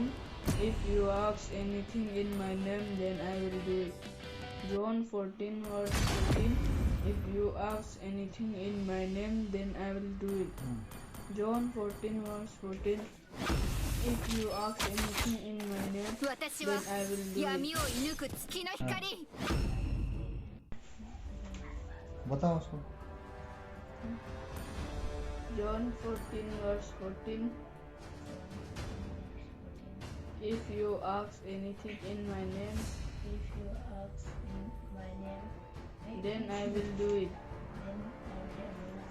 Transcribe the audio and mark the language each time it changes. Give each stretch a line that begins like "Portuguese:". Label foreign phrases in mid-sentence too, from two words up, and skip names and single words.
English: If you ask anything in my name, then I will do it. John 14 verse 14. If you ask anything in my name, then I will do it. John 14 verse 14. If you ask anything in my name,
Japanese: 私は
English: then I will do it.
Japanese: 闇を射抜く月の光
Hindi: बताओ उसको।
English: John 14 verse 14. If you ask anything in my name, If you ask in my name, then I will do it. then I will do it.